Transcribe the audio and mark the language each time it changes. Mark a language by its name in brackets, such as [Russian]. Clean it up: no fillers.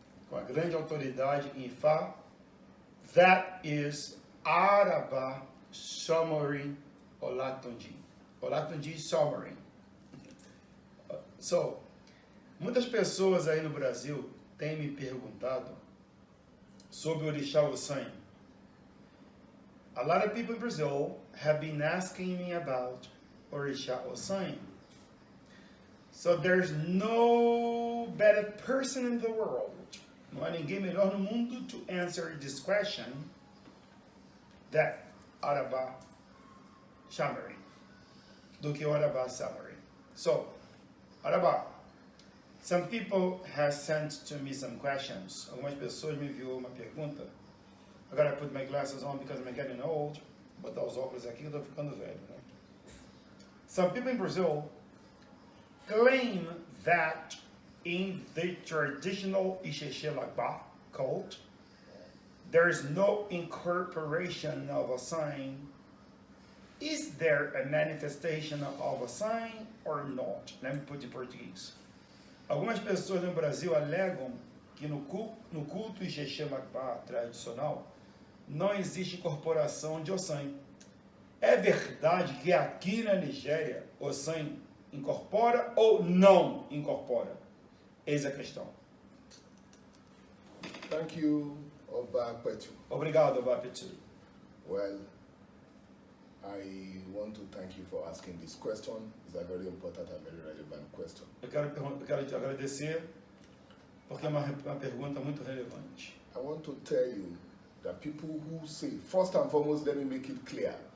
[Portuguese] Com a grande autoridade em Ifá, [English] that is [Portuguese] Araba Somorin Olatunji. Olatunji Somorin. So, muitas pessoas aí no Brasil têm me perguntado sobre o Òrìsá Osanyin. [English] A lot of people in Brazil have been asking me about Òrìsá Osanyin. So there's no better person in the world, [Portuguese] não há ninguém melhor no mundo [English] to answer this question that Araba Somorin, [Portuguese] do que [English] Araba Somorin. So, Araba, some people have sent to me some questions. [Portuguese] Algumas pessoas me enviou uma pergunta. [English] I gotta put my glasses on because I'm getting old. [Portuguese] Vou botar os óculos aqui que eu tô ficando velho, né? [English] Some people in Brazil claim that in the traditional Isese Lagba cult, there is no incorporation of a sign. Is there a manifestation of a sign or not? Let me put it in Portuguese. [Portuguese] Algumas pessoas no Brasil alegam que no culto Isese Lagba tradicional não existe incorporação de Osanyin. É verdade que aqui na Nigéria Osanyin incorpora ou não incorpora? Eis a questão. [English] Thank you, Apetu. [Portuguese] Obrigado, Apetu. [English] Well, I want to thank you for asking this question. It's a very important and very relevant question. [Portuguese] Eu quero te agradecer porque é uma pergunta muito relevante. [English] I want to tell you that people who say, first and foremost, let me make it clear.